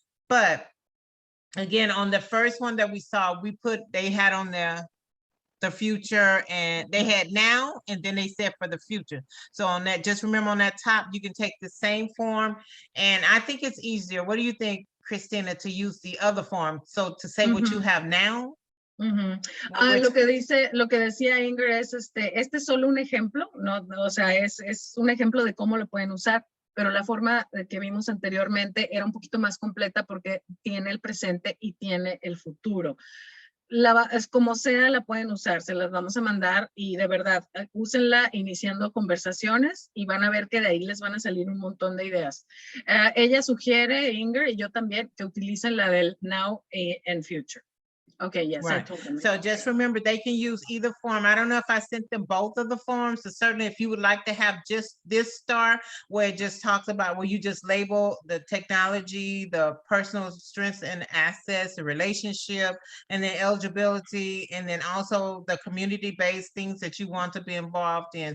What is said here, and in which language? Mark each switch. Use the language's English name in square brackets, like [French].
[English] But again, on the first one that we saw, they had on there the future, and they had now, and then they said for the future. So on that, just remember on that top, you can take the same form, and I think it's easier. What do you think, Christina, to use the other form? So to say what you have now? [Spanish] Lo que decía Inger es este es solo un ejemplo, no, o sea, es un ejemplo de cómo lo pueden usar, pero la forma que vimos anteriormente era un poquito más completa porque tiene el presente y tiene el futuro. Es como sea, la pueden usar, se las vamos a mandar y de verdad, úsenla iniciando conversaciones y van a ver que de ahí les van a salir un montón de ideas. Ella sugiere, Inger, y yo también, que utilicen la del [English] now and future. Okay, yes. Right. So just remember, they can use either form. I don't know if I sent them both of the forms. So certainly if you would like to have just this star where it just talks about where you just label the technology, the personal strengths and assets, the relationship, and then eligibility, and then also the community-based things that you want to be involved in.